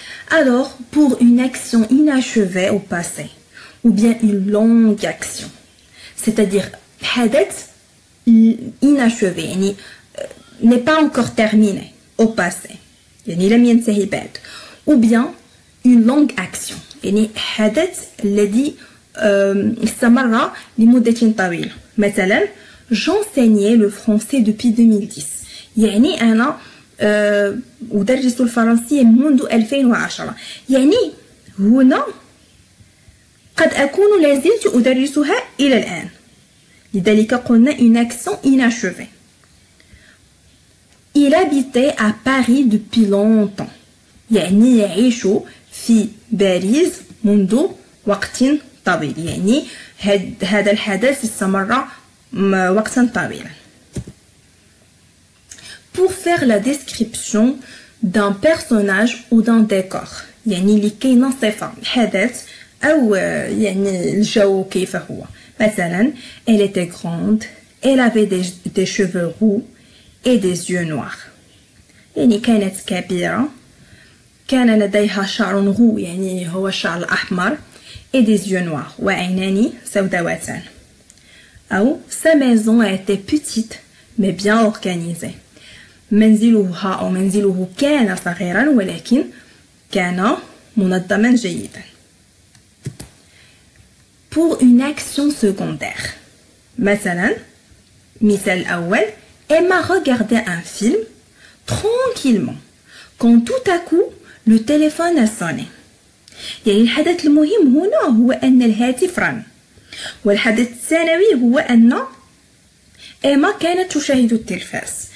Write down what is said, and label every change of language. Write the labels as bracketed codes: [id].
[fr] Alors, pour une action inachevée au passé, ou bien une longue action, c'est-à-dire حدث inachevé, [ar] يعني [fr] n'est pas encore terminé au passé [ar] يعني لم ينتهي بعد [fr] ou bien une longue action [ar] يعني حدث الذي استمر لمدة طويلة مثلا [fr] j'enseignais le français depuis 2010 [ar] يعني أنا أدرس الفرنسية منذ 2010 يعني هنا قد أكون لازلت أدرسها إلى الآن لذلك قلنا [fr] une action inachevée. Il habitait à Paris depuis longtemps [ar] يعني يعيش في باريس منذ وقت طويل يعني هذا الحدث استمر وقتا طويلا. [fr] Pour faire la description d'un personnage ou d'un décor [ar] يعني لكي نصف الحدث أو يعني الجو كيف هو مثلا [fr] elle était grande elle avait des cheveux roux et des yeux noirs [ar] يعني كانت كبيرة كان لديها شعر [fr] roux [ar] يعني هو الشعر الأحمر [fr] et des yeux noirs [ar] وعينان سوداوتان أو [fr] sa maison était petite mais bien organisée [ar] منزلها أو منزله كان صغيرا ولكن كان منظما جيدا. [fr] Pour une action secondaire [ar] مثلا مثال الأول [fr] Emma regardait un film tranquillement quand tout à coup le téléphone a sonné [ar] يعني الحدث المهم هنا هو أن الهاتف رن والحدث الثانوي هو أن إيما كانت تشاهد التلفاز.